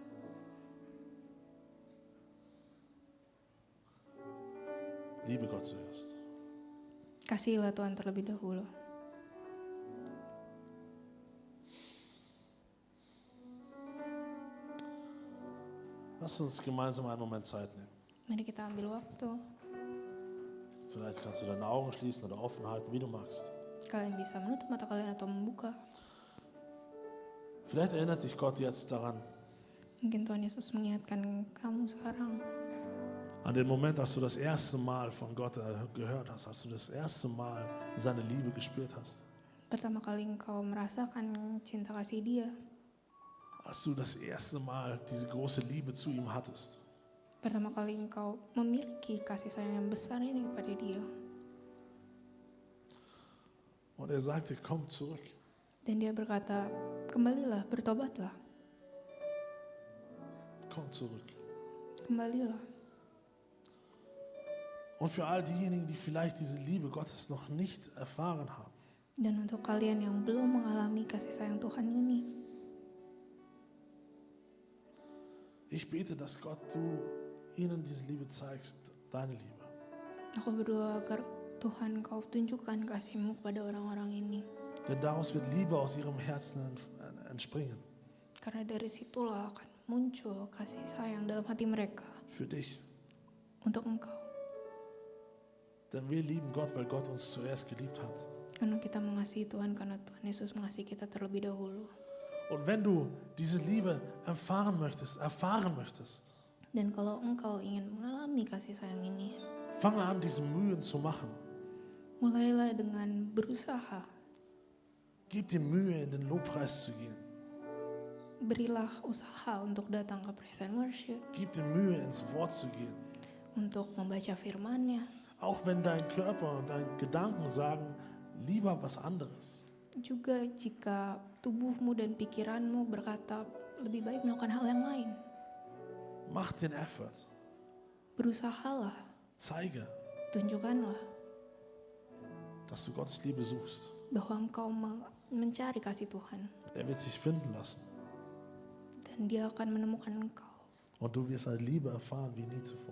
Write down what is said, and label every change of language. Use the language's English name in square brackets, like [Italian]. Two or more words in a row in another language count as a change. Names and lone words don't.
[German] Liebe Gott zuerst. [Indonesian] kasihilah Tuhan terlebih dahulu. [German] Lass uns gemeinsam einen Moment Zeit nehmen. [Indonesian] Mari kita ambil waktu. [German] Vielleicht kannst du deine Augen schließen oder offen halten, wie du magst. [Indonesian] Kalian bisa menutup mata kalian atau membuka. [German] Vielleicht erinnert dich Gott jetzt daran, [Indonesian] Mungkin Tuhan Yesus mengingatkan kamu sekarang [German] an den Moment, als du das erste Mal von Gott gehört hast, als du das erste Mal seine Liebe gespürt hast. [Indonesian] pertama kali engkau merasakan cinta kasih Dia. [German] Als du das erste Mal diese große Liebe zu ihm hattest. [Indonesian] Pertama kali engkau memiliki kasih sayang yang besar ini kepada Dia. [German] Und er sagte, komm zurück. [Indonesian] Dan Dia berkata, kembalilah, bertobatlah, [German] Komm zurück. [Indonesian] kembalilah. [German] Und für all diejenigen, die vielleicht diese Liebe Gottes noch nicht erfahren haben, [Indonesian] Dan untuk kalian yang belum mengalami kasih sayang Tuhan ini, [German] ich bete, dass Gott du ihnen diese Liebe zeigst, deine Liebe. [Indonesian] aku berdoa agar Tuhan kau tunjukkan kasih-Mu kepada orang-orang ini. [German] Denn daraus wird Liebe aus ihrem Herzen entspringen. [Indonesian] Karena dari situlah akan muncul kasih sayang dalam hati mereka [German] Für dich. [Indonesian] untuk engkau. [German] Denn wir lieben Gott, weil Gott uns zuerst geliebt hat. [Indonesian] Karena kita mengasihi Tuhan, karena Tuhan Yesus mengasihi kita terlebih dahulu. [German] Und wenn du diese Liebe erfahren möchtest, [Indonesian] Dan kalau engkau ingin mengalami kasih sayang ini, [German] fange an, diese Mühen zu machen. [Indonesian] mulailah dengan berusaha. [German] Gib dir Mühe, in den Lobpreis zu gehen. [Indonesian] Berilah usaha untuk datang ke [English] praise and worship, [German] Gib dir Mühe, ins Wort zu gehen. [Indonesian] untuk membaca firman-Nya. [German] Auch wenn dein Körper und deine Gedanken sagen, lieber was anderes. [Indonesian] Juga jika tubuhmu dan pikiranmu berkata lebih baik melakukan hal yang lain, [German] Mach den Effort. [Indonesian] berusahalah, [German] Zeige, [Indonesian] tunjukkanlah [German] dass du Gottes Liebe suchst. [Indonesian] bahwa engkau mencari kasih Tuhan. [German] Er wird sich finden lassen. [Indonesian] Dan Dia akan menemukan engkau. [German] Und du wirst eine Liebe erfahren wie nie zuvor.